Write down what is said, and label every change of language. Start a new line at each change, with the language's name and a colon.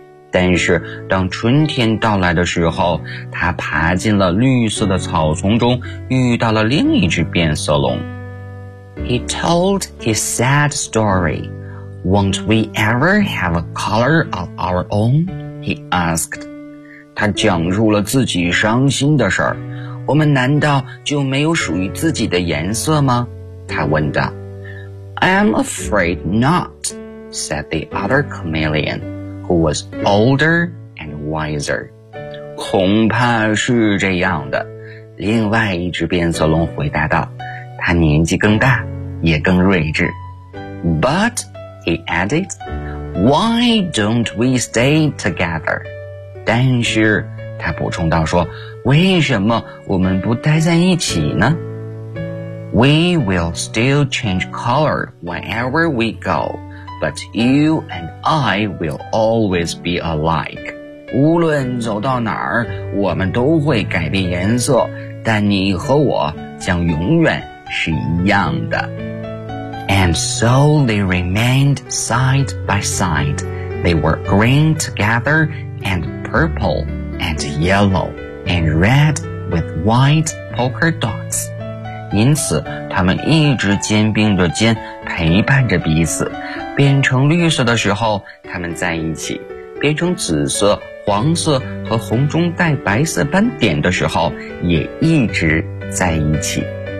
Chinese: 但是当春天到来的时候，他爬进了绿色的草丛中，遇到了另一只变色龙。
English: He told his sad story. Won't we ever have a color of our own? He asked.
Chinese: 他讲述了自己伤心的事儿。我们难道就没有属于自己的颜色吗？他问道。
English: I'm afraid not, said the other chameleon, who was older and wiser.
Chinese: 恐怕是这样的，另外一只变色龙回答道，他年纪更大，也更睿智。
English: But, he added, why don't we stay together?
Chinese: 但是他补充道说，为什么我们不待在一起呢？
English: We will still change color wherever we go, but you and I will always be alike.
Chinese: 无论走到哪儿，我们都会改变颜色，但你和我将永远是一样的。
English: And so they remained side by side. They were green together and purple. And yellow and red with white polka dots.
Chinese: 因此他们一直肩并着肩陪伴着彼此，变成绿色的时候他们在一起，变成紫色、黄色和红中带白色斑点的时候也一直在一起。